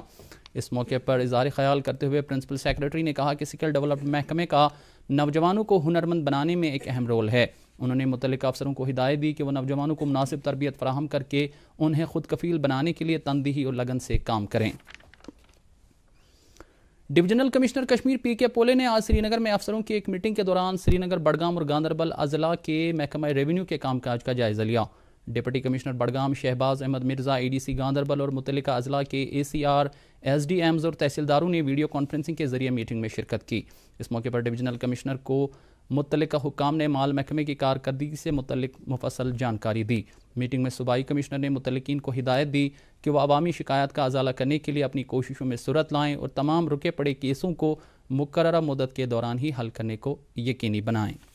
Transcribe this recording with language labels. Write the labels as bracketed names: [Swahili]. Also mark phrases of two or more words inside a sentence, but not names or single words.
[Urdu] اس موقع پر اظہار خیال کرتے ہوئے پرنسپل سیکرٹری نے کہا کہ [English] skill development [Urdu] محکمے کا نوجوانوں کو ہنرمند بنانے میں ایک اہم رول ہے. انہوں نے متعلقہ افسروں کو ہدایت دی کہ وہ نوجوانوں کو مناسب تربیت فراہم کر کے انہیں خود کفیل بنانے کے لیے تندہی اور لگن سے کام کریں. ڈویژنل کمشنر کشمیر PK پولے نے آج سری نگر میں افسروں کی ایک میٹنگ کے دوران سری نگر، بڈگام اور گاندربل اضلاع کے محکمہ ریونیو کے کام کاج کا جائزہ لیا. ڈپٹی کمشنر بڈگام شہباز احمد مرزا، ADC گاندربل اور متعلقہ اضلاع کے ACR، SDMs اور تحصیلداروں نے [English] video conferencing [Urdu] کے ذریعے میٹنگ میں شرکت کی. اس موقع پر ڈویژنل کمشنر کو متعلقہ حکام نے مال محکمے کی کارکردگی سے متعلق مفصل جانکاری دی. میٹنگ میں صوبائی کمشنر نے متعلقین کو ہدایت دی کہ وہ عوامی شکایات کا ازالہ کرنے کے لیے اپنی کوششوں میں سرعت لائیں اور تمام رکے پڑے کیسوں کو مقررہ مدت کے دوران ہی حل کرنے کو یقینی بنائیں.